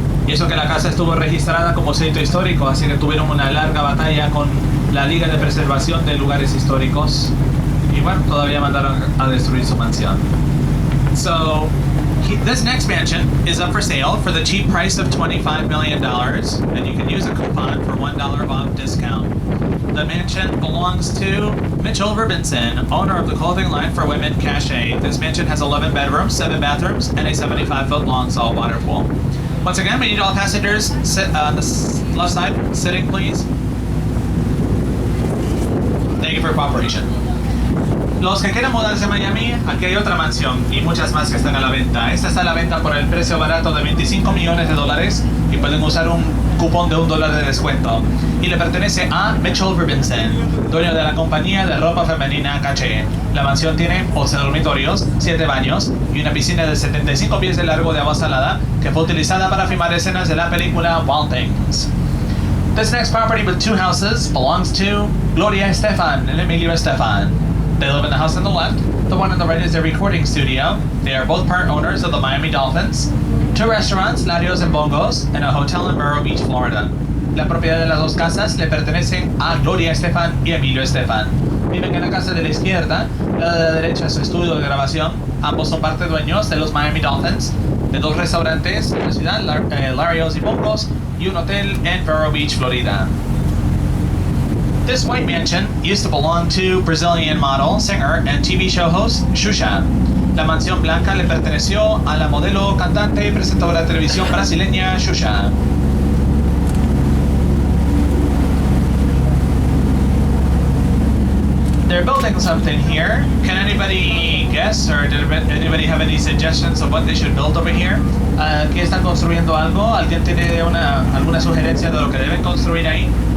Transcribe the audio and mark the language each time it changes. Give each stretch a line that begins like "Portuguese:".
Spanish: Y eso que la casa estuvo registrada como sitio histórico, así que tuvieron una larga batalla con la Liga de Preservación de Lugares Históricos. Y bueno, todavía mandaron a destruir su mansión.
English: So, this next mansion is up for sale for the cheap price of $25 million, and you can use a coupon for $1 off discount. The mansion belongs to Mitchell Robinson, owner of the clothing line for women Cache. This mansion has 11 bedrooms, 7 bathrooms, and a 75-foot long saltwater pool. Once again, we need all passengers sit on the left side, sitting please. Thank you for your cooperation.
Spanish: Los que quieran mudarse a Miami, aquí hay otra mansión y muchas más que están a la venta. Esta está a la venta por el precio barato de $25 millones y pueden usar un cupón de $1 de descuento. Y le pertenece a Mitchell Robinson, dueño de la compañía de ropa femenina Cache. La mansión tiene 11 dormitorios, 7 baños y una piscina de 75 pies de largo de agua salada que fue utilizada para filmar escenas de la película Wild Things.
English: This next property with 2 houses belongs to Gloria Estefan and Emilio Estefan. They live in the house on the left. The one on the right is their recording studio. They are both part owners of the Miami Dolphins, 2 restaurants, Larios and Bongos, and a hotel in Vero Beach, Florida.
Spanish: La propiedad de las 2 casas le pertenecen a Gloria Estefan y Emilio Estefan. Viven en la casa de la izquierda, la de la derecha es su estudio de grabación. Ambos son parte dueños de los Miami Dolphins, de 2 restaurantes en la ciudad, Larios y Bongos, y un hotel en Vero Beach, Florida.
English: This white mansion used to belong to Brazilian model, singer, and TV show host Xuxa.
Spanish: La mansión blanca le perteneció a la modelo, cantante y presentadora de televisión brasileña Xuxa.
English: They're building something here. Can anybody guess, or did anybody have any suggestions of what they should build over here?
Spanish: Aquí están construyendo algo. ¿Alguien tiene alguna sugerencia de lo que deben construir ahí?